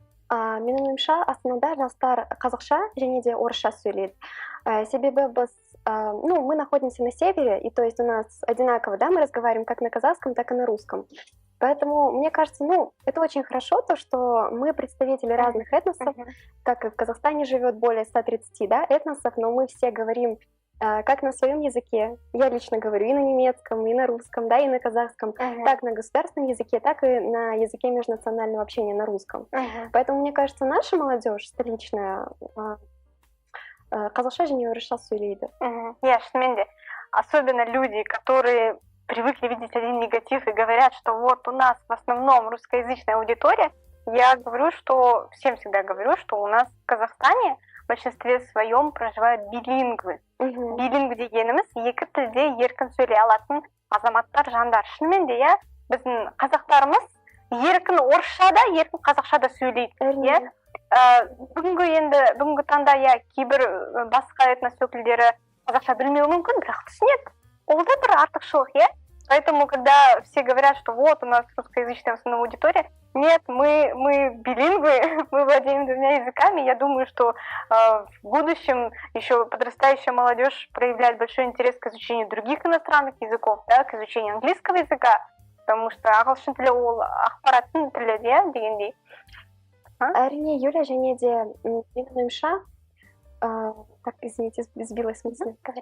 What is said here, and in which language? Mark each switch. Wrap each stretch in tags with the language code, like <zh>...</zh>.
<kk>Менің ойымша, Астанада жастар қазақша және де орысша сөйлейді. Себебі біз,</kk> <ru>мы находимся на севере, и то есть у нас одинаково, да, мы разговариваем как на казахском, так и на русском. Поэтому, мне кажется, это очень хорошо, то, что мы представители разных этносов, как и в Казахстане живет более 130, да, этносов, но мы все говорим как на своем языке. Я лично говорю и на немецком, и на русском, да, и на казахском, так на государственном языке, так и на языке межнационального общения на русском. Поэтому, мне кажется, наша молодежь столичная</ru> <kk>қазақша және орысша сөйлейді. Шынымен де,</kk> <ru>особенно люди, которые привыкли видеть один негатив и говорят, что вот у нас в основном русскоязычная аудитория, я говорю, что всем всегда говорю, что у нас в Казахстане в большинстве своем проживают билингвы.</ru> <kk>Билингв дегеніміз екі тілде еркін сөйлей алатын азаматтар, жандар. Шынымен де, біздің қазақтарымыз еркін орысша да, еркін қазақша да сөйлейді. Бүгінгі таңда кейбір басқа этнос өкілдері қазақша білмеуі мүмкін, бірақ түсінеді. Ол да бір артықшылық,</kk> <ru>Поэтому, когда все говорят, что вот у нас русскоязычная в основном аудитория, нет, мы билингвы, мы владеем двумя языками. Я думаю, что в будущем еще подрастающая молодежь проявляет большой интерес к изучению других иностранных языков, да, к изучению английского языка, потому что</ru> <kk>ағылшын тілі ол ақпараттың тілі, дегендей. Әрине, Юля, және де менің ойымша,</kk> <ru>так, извините, сбилась мысль.</ru>